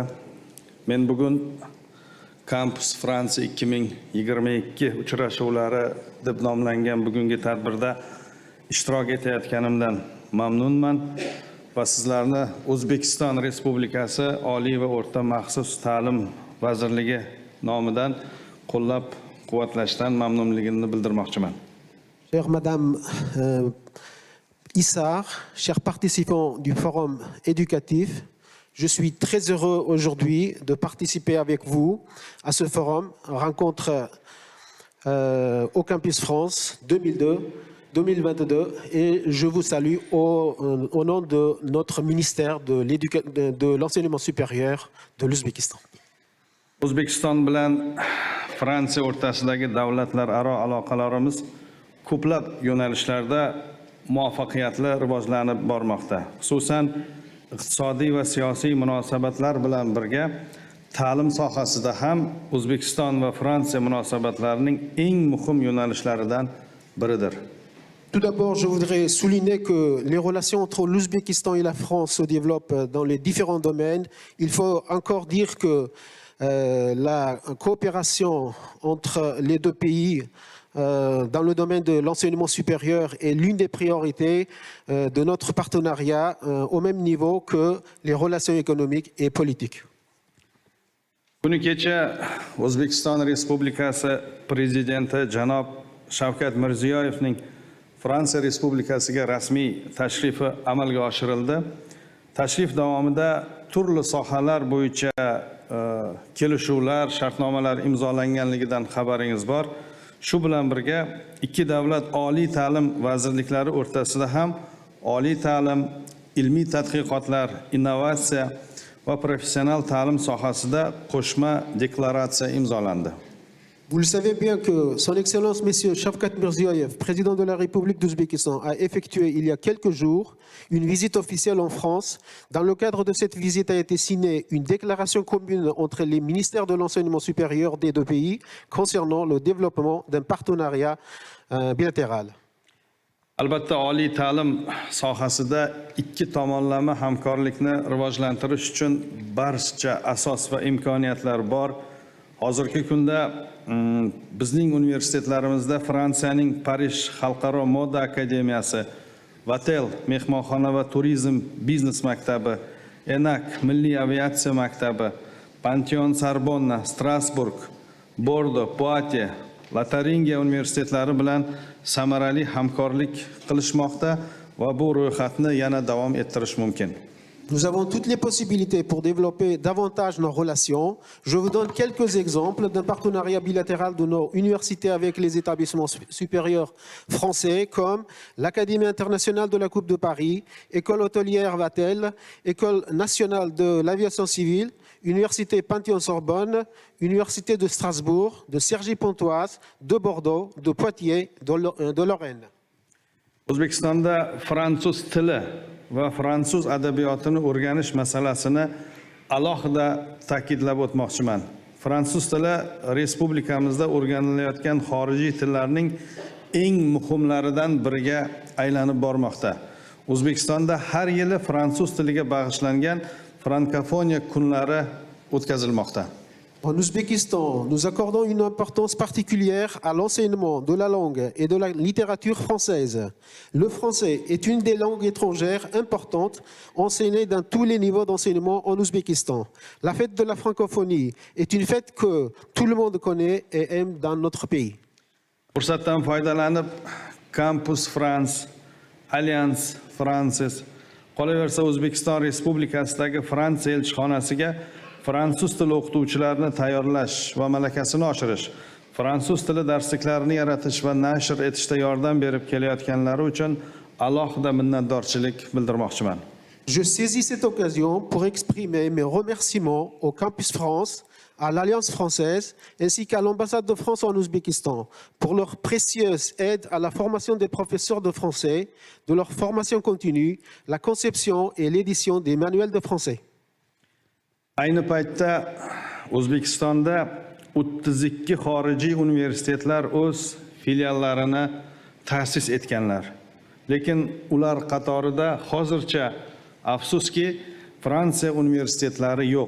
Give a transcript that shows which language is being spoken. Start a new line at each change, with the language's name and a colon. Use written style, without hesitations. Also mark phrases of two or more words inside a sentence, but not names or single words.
Uzbek: men bugun Campus Fransiya 2022 uchrashuvlari deb nomlangan bugungi tadbirda ishtirok etayotganimdan mamnunman va sizlarni O'zbekiston Respublikasi Oliy va o'rta maxsus ta'lim vazirligi nomidan qo'llab-quvvatlashdan mamnunligimni bildirmoqchiman.
French: Chère Madame Issart, chers participants du forum éducatif, je suis très heureux aujourd'hui de participer avec vous à ce forum, rencontre au Campus France 2022 et je vous salue au nom de notre ministère de l'enseignement supérieur de l'Ouzbékistan.
Uzbek: O'zbekiston bilan Fransiya o'rtasidagi davlatlararo aloqalarimiz ko'plab yo'nalishlarda muvaffaqiyatli rivojlanib bormoqda. Xususan, iqtisodiy va siyosiy munosabatlar bilan birga ta'lim sohasida ham O'zbekiston va Fransiya munosabatlarining eng muhim yo'nalishlaridan biridir.
French: Tout d'abord, je voudrais souligner que les relations entre l'Ouzbékistan et la France se développent dans les différents domaines. Il faut encore dire que la coopération entre les deux pays dans le domaine de l'enseignement supérieur est l'une des priorités de notre partenariat au même niveau que les relations économiques et politiques.
Uzbek: Kuni kecha O'zbekiston Respublikasi Prezidenti janob Shavkat Mirziyoyevning Fransiya Respublikasiga rasmiy tashrifi amalga oshirildi. Tashrif davomida turli sohalar bo'yicha kelishuvlar, shartnomalar imzolanganligidan xabaringiz bor. Shu bilan birga ikki davlat oliy ta'lim vazirliklari o'rtasida ham oliy ta'lim, ilmiy tadqiqotlar, innovatsiya va professional ta'lim sohasida qo'shma deklaratsiya imzolandi.
French: Vous le savez bien que Son Excellence Monsieur Shavkat Mirziyoyev, président de la République d'Ouzbékistan, a effectué il y a quelques jours une visite officielle en France. Dans le cadre de cette visite a été signée une déclaration commune entre les ministères de l'enseignement supérieur des deux pays concernant le développement d'un partenariat bilatéral.
Uzbek: Albatta, oliy ta'lim sohasida ikki tomonlama hamkorlikni rivojlantirish uchun barcha asos va imkoniyatlar bor. Hozirgi kunda bizning universitetlarimizda Fransiyaning Parij Xalqaro moda akademiyasi, Vatel mehmonxona va turizm biznes maktabi, ENAC milliy aviatsiya maktabi, Pantheon Sorbonna, Strasburg, Bordo, Poitiers, Lataringiya universitetlari bilan samarali hamkorlik qilishmoqda va bu ro'yxatni yana davom ettirish mumkin.
French: Nous avons toutes les possibilités pour développer davantage nos relations. Je vous donne quelques exemples d'un partenariat bilatéral de nos universités avec les établissements supérieurs français comme l'Académie internationale de la Coupe de Paris, École hôtelière Vatel, École nationale de l'aviation civile, Université Panthéon-Sorbonne, Université de Strasbourg, de Cergy-Pontoise, de Bordeaux, de Poitiers, de Lorraine.
Uzbek: O'zbekistonda fransuz tili va fransuz adabiyotini o'rganish masalasini alohida ta'kidlab o'tmoqchiman. Fransuz tili respublikamizda o'rganilayotgan xorijiy tillarning eng muhimlaridan biriga aylanib bormoqda. O'zbekistonda har yili fransuz tiliga bag'ishlangan frankofoniya kunlari o'tkazilmoqda.
French: En Ouzbékistan, nous accordons une importance particulière à l'enseignement de la langue et de la littérature française. Le français est une des langues étrangères importantes enseignées dans tous les niveaux d'enseignement en Ouzbékistan. La fête de la francophonie est une fête que tout le monde connaît et aime dans notre pays.
Uzbek: Fursatdan foydalanib, Campus France, Alliance Francis, qolaversa O'zbekiston Respublikasidagi Fransiya elchixonasiga fransuz tili o'qituvchilarini tayyorlash va malakasini oshirish, fransuz tili darsliklarini yaratish va nashr etishda yordam berib kelayotganlari uchun alohida minnatdorchilik bildirmoqchiman.
French: Je saisis cette occasion pour exprimer mes remerciements au Campus France, à l'Alliance française, ainsi qu'à l'ambassade de France en Ouzbékistan pour leur précieuse aide à la formation des professeurs de français, de leur formation continue, la conception et l'édition des manuels de français.
Uzbek: Ayni paytda O'zbekistonda 32 xorijiy universitetlar o'z filiallarini ta'sis etganlar. Lekin ular qatorida hozircha afsuski Fransiya universitetlari yo'q.